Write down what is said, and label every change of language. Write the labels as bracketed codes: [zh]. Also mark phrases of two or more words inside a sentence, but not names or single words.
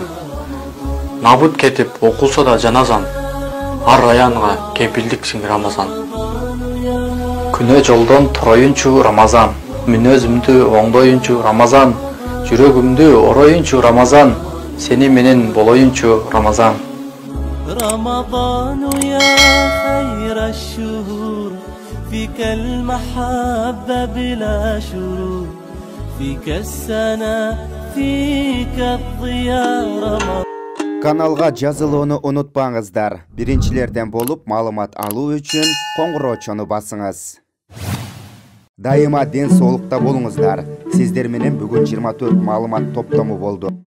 [ky] Набыт кетип окулса да жаназам, ар аянга кепилдиксиң Рамазан. Күнөө жолдон туроюнчу Рамазан, мүнөзүмдү оңдоюнчу Рамазан, жүрөгүмдү ороюнчу Рамазан, сени менен болоюнчу Рамазан. [ar] رمضان يا خير الشهور فيك المحبة بلا شرور فيك السنة فيك الضياء رمضان. [ky] Каналга жазылууну унутпаңыздар. Биринчилерден болуп маалымат алуу үчүн коңгуроочону басыңыз. Дайыма ден соолукта болуңуздар. Сиздер менен бүгүн 24 маалымат топтому болду.